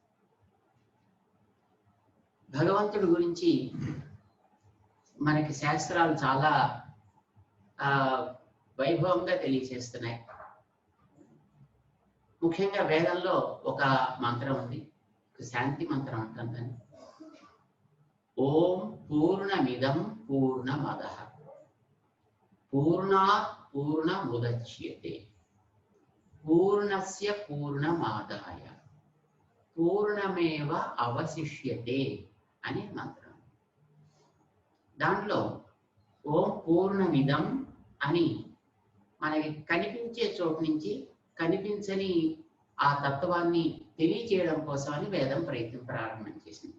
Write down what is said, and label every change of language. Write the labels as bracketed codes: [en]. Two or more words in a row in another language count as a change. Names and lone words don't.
[te] భగవంతుడి గురించి మనకి శాస్త్రాలు చాలా వైభవంగా తెలియజేస్తున్నాయి. ముఖ్యంగా వేదంలో ఒక మంత్రం ఉంది, శాంతి మంత్రం అంటాం దాన్ని. [sa] ఓం పూర్ణమిదం పూర్ణమదః పూర్ణాత్ పూర్ణముదచ్యతే పూర్ణస్య పూర్ణమాదాయ పూర్ణమేవ అవశిష్యతే [te] అనే మంత్రం. దాంట్లో [sa] ఓం పూర్ణమిదం [te] అని మనకి కనిపించే చోటు నుంచి కనిపించని ఆ తత్వాన్ని తెలియచేయడం కోసం అని వేదం ప్రయత్నం ప్రారంభం చేసింది.